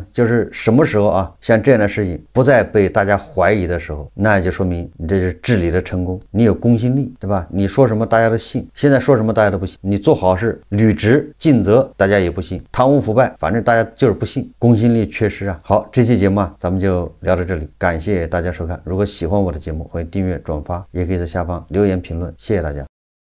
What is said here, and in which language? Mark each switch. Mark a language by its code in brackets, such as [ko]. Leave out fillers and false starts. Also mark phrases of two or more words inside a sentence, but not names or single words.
[zh] 就是什麼時候啊，像這樣的事情不再被大家懷疑的時候，那就說明你這是治理的成功，你有公信力，對吧？你說什麼大家都信，現在說什麼大家都不信。你做好事履職盡責，大家也不信；貪污腐敗，反正大家就是不信，公信力缺失啊。好，這期節目啊，咱們就聊到這裡，感謝大家收看。如果喜歡我的節目，歡迎訂閱、轉發，也可以在下方留言評論，謝謝大家。